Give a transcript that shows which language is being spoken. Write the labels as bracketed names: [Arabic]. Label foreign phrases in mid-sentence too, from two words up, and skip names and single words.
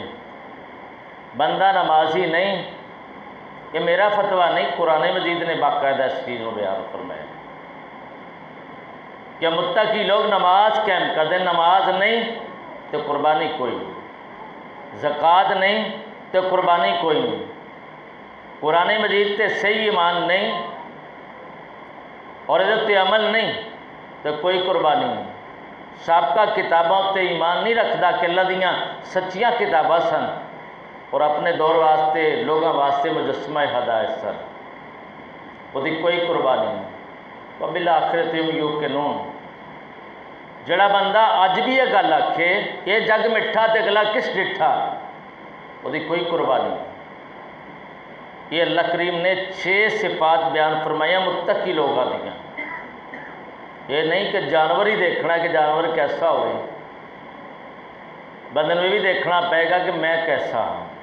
[Urdu] بندہ نمازی نہیں، یہ میرا فتویٰ نہیں، قرآن مجید نے باقاعدہ اس چیز کو بیان فرمایا کہ متقی لوگ نماز قائم کر دیں، نماز نہیں تو قربانی کوئی نہیں، زکوٰۃ نہیں تو قربانی کوئی نہیں، قرآن مجید تے صحیح ایمان نہیں اور ادھر تے عمل نہیں تو کوئی قربانی نہیں۔ [Punjabi] سابقہ کتابوں تے ایمان نہیں رکھدا کہ اللہ دیاں سچیاں کتاباں سن اور اپنے دور واسطے لوگوں واسطے مجسمہ ہدایت سن، وہ دی کوئی قربانی نہیں۔ [Arabic] وَبِالْآخِرَةِ هُمْ يُوقِنُونَ، [Punjabi] جڑا بندہ اج بھی یہ گل آکھے یہ جگ مٹھا تے اگلا کس ڈٹھا، وہ دی کوئی قربانی نہیں۔ [Urdu] یہ اللہ کریم نے 6 صفات بیان فرمایا متقی لوگوں دیاں۔ یہ نہیں کہ جانور ہی دیکھنا کہ جانور کیسا ہوئے، بندے میں بھی دیکھنا پائے گا کہ میں کیسا ہوں۔